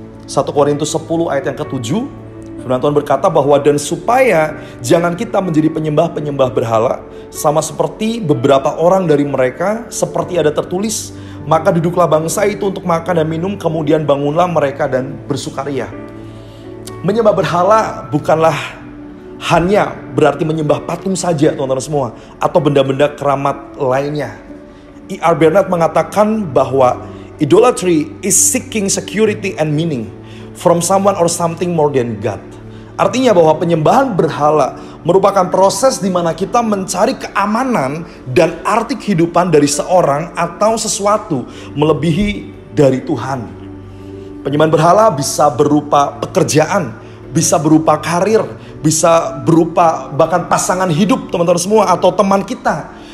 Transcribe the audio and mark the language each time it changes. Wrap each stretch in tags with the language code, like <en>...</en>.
<id>1 Korintus 10 ayat yang ke-7, firman Tuhan berkata bahwa dan supaya jangan kita menjadi penyembah-penyembah berhala, sama seperti beberapa orang dari mereka, seperti ada tertulis, maka duduklah bangsa itu untuk makan dan minum, kemudian bangunlah mereka dan bersukaria. Menyembah berhala bukanlah hanya berarti menyembah patung saja, teman-teman semua, atau benda-benda keramat lainnya. E.R.</id> <en>Bernard</en> <id>mengatakan bahwa</id> <en>idolatry is seeking security and meaning from someone or something more than God.</en> <id>Artinya bahwa penyembahan berhala merupakan proses di mana kita mencari keamanan dan arti kehidupan dari seorang atau sesuatu melebihi dari Tuhan. Penyembahan berhala bisa berupa pekerjaan, bisa berupa karir, bisa berupa bahkan pasangan hidup, teman-teman semua, atau teman kita.</id>